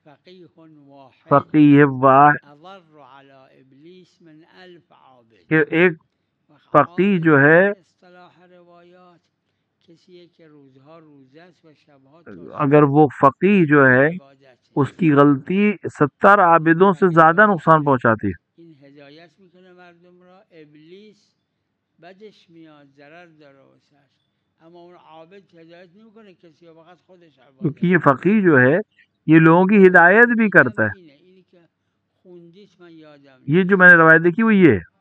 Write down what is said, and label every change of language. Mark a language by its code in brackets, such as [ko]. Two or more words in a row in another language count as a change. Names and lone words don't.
[ar] فقیہ واحد [ur] کہ ایک فقیہ جو ہے اگر وہ فقیہ جو ہے اس کی غلطی 70 عابدوں سے زیادہ نقصان پہنچاتی ہے. [fa] بدش میاد، ضرر داره واسش، اما اون عابد هدایت نمیکنه کسی، فقط خودش عبادت. [ur] کیونکہ یہ فقیہ جو ہے یہ لوگوں کی ہدایت بھی کرتا ہے. [fa] اینی که خوندیت من یادم، [ur] یہ جو میں نے روایت دیکھی وہ یہ ہے.